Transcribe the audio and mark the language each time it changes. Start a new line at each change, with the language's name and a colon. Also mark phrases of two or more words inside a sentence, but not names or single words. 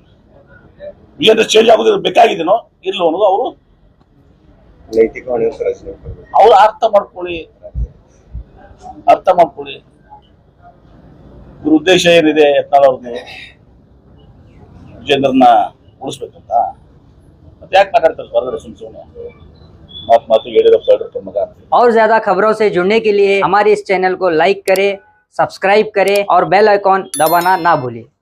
Kannada: ವಿಜೇಂದ್ರ ಚೇಂಜ್ ಆಗೋದು ಬೇಕಾಗಿದೇನೋ ಇರ್ಲೋ ಅನ್ನೋದು ಅವರು ಅವ್ರು ಅರ್ಥ ಮಾಡ್ಕೊಳ್ಳಿ. ಇವ್ರ ಉದ್ದೇಶ ಏನಿದೆ ಯತ್ನಾಳ್ ಅವ್ರದ್ದು, ವಿಜೇಂದ್ರನ ಉಳಿಸ್ಬೇಕಂತ. ಮತ್ತೆ ಯಾಕೆ ಮಾತಾಡ್ತಾರೆ ಹೊರಗಡೆ ಸುಮ್ಮನೆ ಮಾತು ಯಡಿಯೂರಪ್ಪ ಮಗ.
Hindi: और ज्यादा खबरों से जुड़ने के लिए हमारे इस चैनल को लाइक करें, सब्सक्राइब करें और बेल आइकॉन दबाना ना भूलें।